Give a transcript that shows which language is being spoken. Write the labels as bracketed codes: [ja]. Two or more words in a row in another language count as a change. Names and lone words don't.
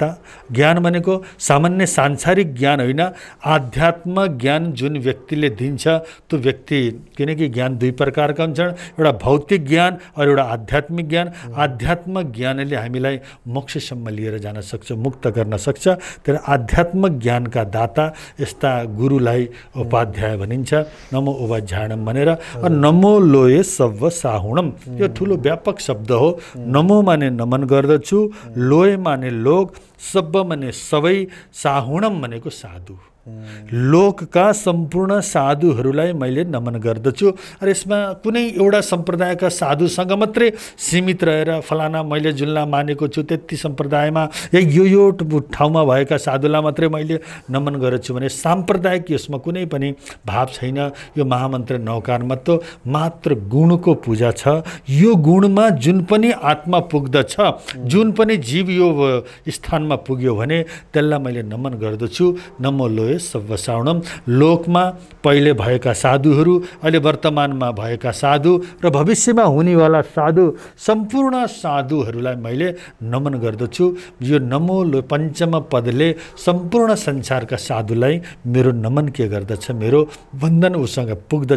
[ne] ज्ञान भनेको सामान्य सांसारिक ज्ञान होइन, आध्यात्म ज्ञान जुन व्यक्तिले दिन्छ त्यो व्यक्ति, किनकि ज्ञान दुई प्रकारका हुन्छन्, एउटा भौतिक ज्ञान और एउटा आध्यात्मिक ज्ञान। आध्यात्म ज्ञानले हामीलाई मोक्षसम्म लिएर जान सक्छ, मुक्त गर्न सक्छ। तर आध्यात्म ज्ञानका दाता यस्ता गुरुलाई उपाध्याय भनिन्छ। [pra] नमो उपाध्यायणम [ne] भनेर। [pra] नमो लोये सव्व साहुणम, [ne] यो ठुलो व्यापक शब्द हो। नमो माने नमन गर्दछु, लोय माने लोक, सब्ब माने सबै, साहुणम भनेको साधु। लोकका सम्पूर्ण साधुहरूलाई मैले नमन गर्दछु। र यसमा कुनै एउटा सम्प्रदायका साधुसँग मात्रै सीमित रहेर फलाना मैले जुनलाई मानेको छु त्यति सम्प्रदायमा यो ठाउँमा भएका साधुलाई मात्रै मैले नमन गर्छु भने साम्प्रदायिक यसमा कुनै पनि भाव छैन। यो महामन्त्र नौकारमा त मात्र गुणको पूजा छ। यो गुणमा जुन पनि आत्मा पुग्दछ, जुन पनि जीव यो स्थानमा पुग्यो भने त्यसलाई मैले नमन गर्दछु। [pra] नमो लोय सव्व साहुणम। [ne] लोकमा पहिले भएका साधुहरू, अहिले वर्तमानमा भएका साधु र भविष्यमा हुनेवाला साधु, सम्पूर्ण साधुहरूलाई मैले नमन गर्दछु। यो नमो लो पञ्चम पदले सम्पूर्ण संसारका साधुलाई मेरो नमन के गर्दछ, मेरो बन्धन उसँग पुग्दछ।